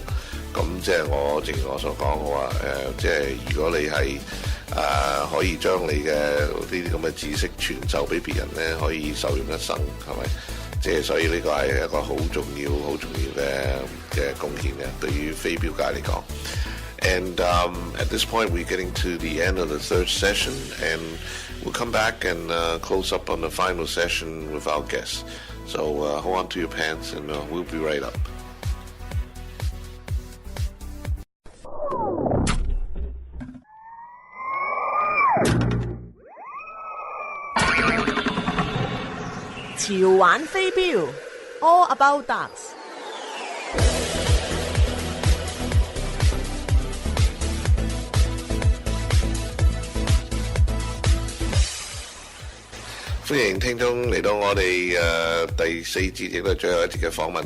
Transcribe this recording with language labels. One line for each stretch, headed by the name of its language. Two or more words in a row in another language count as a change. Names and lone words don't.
Cantonese: 咁即係正如我所講，我話即係如果你係可以將你嘅呢啲咁嘅知識傳授俾別人咧，可以受用一生，係咪？即係所以呢個係一個好重要嘅貢獻嘅，對於飛鏢界嚟講。
English: And at this point, we're getting to the end of the third session, and we'll come back and close up on the final session with our guests. So hold on to your pants, and we'll be right up.
Cantonese: 潮玩飛鏢 All About Darts。歡迎聽眾嚟到我哋第四節，亦都係最後一節嘅訪問。